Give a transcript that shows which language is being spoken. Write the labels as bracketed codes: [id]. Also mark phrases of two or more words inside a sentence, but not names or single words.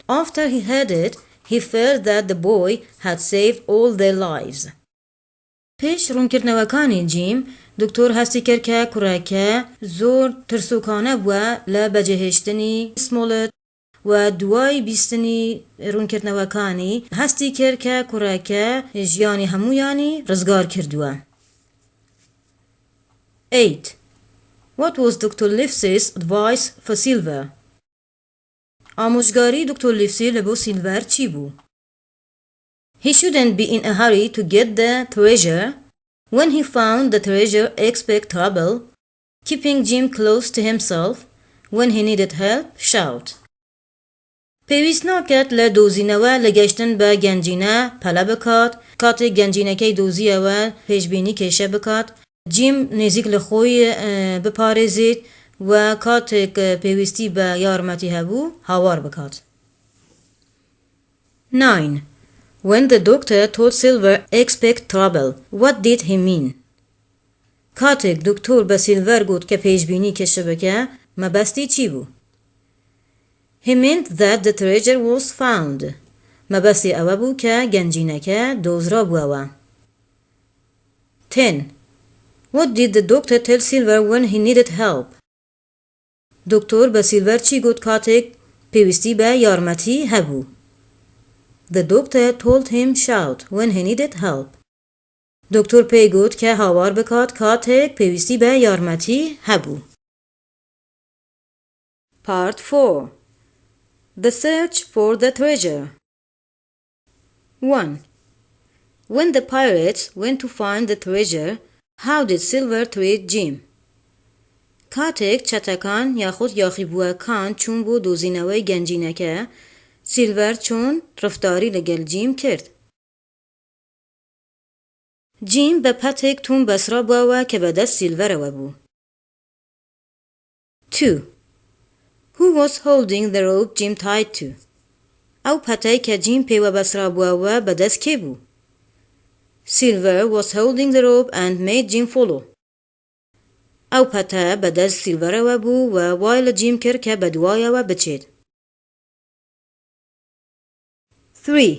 [en] After he heard it, he felt that the boy had saved all their lives. [ckb] پیش ڕوونکردنەوەکانی جیم دکتۆر هەستی کرد کە کوڕەکە زۆر ترسوکانە بووە لە بەجێهێشتنی سمۆلت و دوای بیستنی ڕوونکردنەوەکانی هەستی کرد کە کوڕەکە ژیانی هەمویانی ڕزگار کردووە. [en] 8. What was Dr. Livesey's advice for Silver? [ckb] ئامۆژگاری دکتۆر لیفسی لە بۆ سیلڤەر چی بوو؟ [en] He shouldn't be in a hurry to get the treasure. When he found the treasure, expect trouble. Keeping Jim close to himself. When he needed help, shout. [ckb] پێویست ناکات لە دۆزینەوە لە گەشتن بە گەنجینە پەلە بکات کاتێک گەنجینەکەی دۆزیەوە پێشبینی کێشە بکات جیم نزیک لە خۆی بپارێزێت و کاتێک پێویستی بە یارمەتی هەبوو هاوار بکات. [en] 9. When the doctor told Silver expect trouble, what did he mean? [ckb] کاتێک دکتۆر بە سیلڤەر گوت کە پێشبینی کێشە بکە مەبەستی چی بوو؟ [en] He meant that the treasure was found. [ckb] مەبەستی ئەوە بوو کە گەنجینەکە دۆزرا بووەوە. [en] 10. What did the doctor tell Silver when he needed help? [ckb] دکتۆر بە سیلڤەر چی گوت کاتێک پێویستی بە یارمەتی هەبوو؟ [en] The doctor told him shout when he needed help. [ckb] دکتۆر پێی گوت کە هاوار بکات کاتێک پێویستی بە یارمەتی هەبوو. [en] Part 4. The search for the treasure. 1. When the pirates went to find the treasure, how did Silver treat Jim? [ckb] کاتێک چەتەکان یاخود یاخیبووەکان چوون بۆ دۆزینەوەی گەنجینەکە، سیلڤەر چۆن ڕفتاری لەگەڵ جیم کرد؟ جیم بە پەتێک توم بەسرا بووەوە کە بەدەست سیلڤەرەوە بوو. [en] 2. Who was holding the rope Jim tied to? [ckb] ئەو پەتەی کە جیم پێوە بەسرا بووەوە بەدەست کێ بوو؟ [en] Silver was holding the rope and made Jim follow. [ckb] ئەو پەتە بەدەست سیلڤەرەوە بوو و وای لە جیم کرد کە بە دوایەوە بچێت. [en] 3.